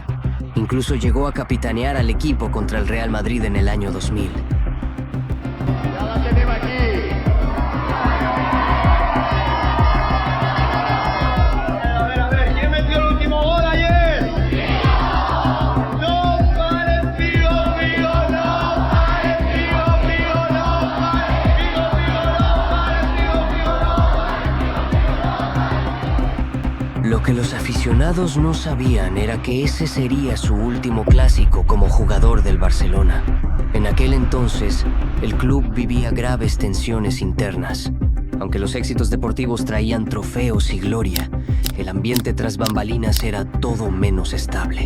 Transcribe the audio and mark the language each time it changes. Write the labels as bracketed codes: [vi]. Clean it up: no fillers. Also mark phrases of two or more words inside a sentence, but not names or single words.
[es] Incluso llegó a capitanear al equipo contra el Real Madrid en el año 2000. Ya la tenemos aquí. A ver, ¿quién metió el último gol ayer? No pares, Figo, Figo, no pares, Figo, Figo, no pares, Figo, Figo, no pares, Figo, Figo, no pares. Lo que los aficionados no sabían era que ese sería su último clásico como jugador del Barcelona. En aquel entonces, el club vivía graves tensiones internas. Aunque los éxitos deportivos traían trofeos y gloria, el ambiente tras bambalinas era todo menos estable.